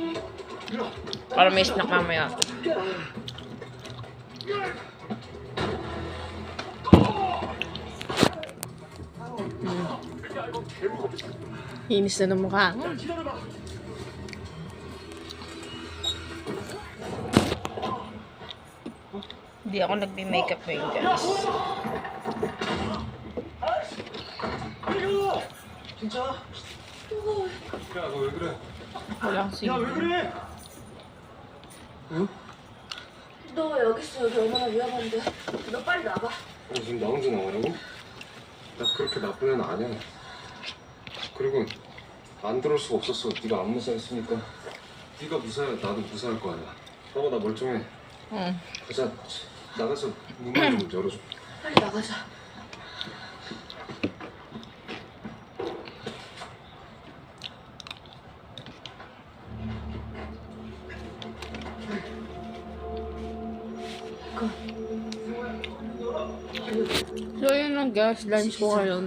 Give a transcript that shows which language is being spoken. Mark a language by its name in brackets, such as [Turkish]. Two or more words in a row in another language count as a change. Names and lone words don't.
[Filipino] Para may snack mamaya. Hinis na ng mukha. Hindi ako nagbi-makeup ngayon, guys. [Korean] 진짜? 야 너 왜 그래? [Filipino] Wala akong sige. [Korean] 그래? 너 왜 여기 있어? 여기 얼마나 위험한데. 너 빨리 나가. 아니 지금 나 혼자 나가라고? 나 그렇게 나쁜 애는 아니야. 그리고 안 들을 수가 없었어. 네가 안 무사했으니까. 네가 무사해 나도 무사할 거 아니야. 봐봐 나 멀쩡해. 응. 가자 나가서 문만 좀 열어줘. 빨리 나가자. [Filipino] So, yun lang, guys. Lunch ko ngayon.